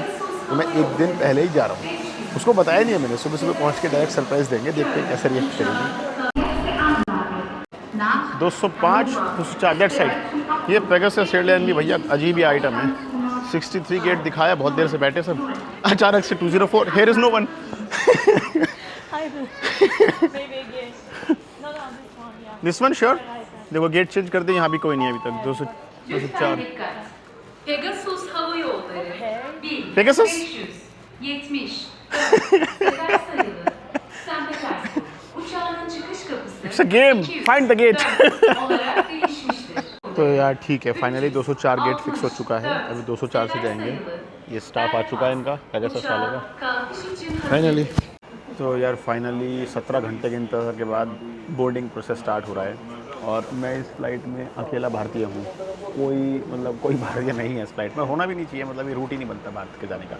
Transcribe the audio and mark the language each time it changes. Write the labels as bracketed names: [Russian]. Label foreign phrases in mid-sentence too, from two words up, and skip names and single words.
[Hindi] तो मैं 1 दिन पहले ही जा रहा हूँ, उसको बताया नहीं है मैंने। सुबह सुबह पहुँच के [English] direct surprise [Hindi] देंगे, देखते हैं कैसे रिएक्ट करेंगे। [English] 205 204 that side. [Hindi] ये पेगासस एयरलाइन भी भैया अजीब ही आइटम है। 63 गेट दिखाया, बहुत देर से बैठे सब, अचानक से 204, [English] here is no one. this one sure. [Hindi] देखो [English] gate change [Hindi] कर दे, यहाँ भी कोई नहीं है अभी तक। 204 [Turkish] Pegasus Hava Yolları. Pegasus? 570. Sefer sayılı. St. Petersburg. Uçağının çıkış kapısı. [English] It's a game. Find the gate. [Turkish] 204 olarak değişmiştir. [Hindi] तो यार ठीक है, [English] finally 204 gate fix [Hindi] हो चुका है। अभी 204 से जाएंगे। ये स्टाफ आ चुका है इनका, पेगासस वालों का फाइनली। तो यार फाइनली 17 घंटे के इंतज़ार के बाद [English] boarding process start [Hindi] हो रहा है। और मैं इस फ़्लाइट में अकेला भारतीय हूँ, कोई भारतीय नहीं है इस फ्लाइट में, होना भी नहीं चाहिए, मतलब ये रूट ही नहीं बनता भारत के जाने का।